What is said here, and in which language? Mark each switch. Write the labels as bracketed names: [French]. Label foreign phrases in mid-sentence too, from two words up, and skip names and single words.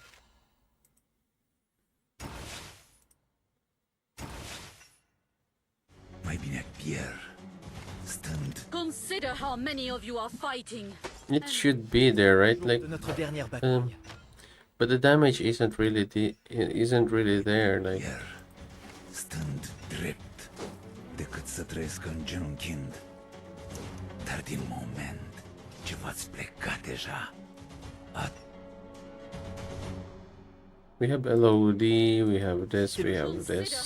[English] Consider how many of you are fighting. It should be there, right? Like, but the damage isn't really there. Like, [Romanian] stând drept decât să trăiesc îngenunchind. Dar din moment ce v-ați plecat deja, [English] we have LOD, we have this, we have this.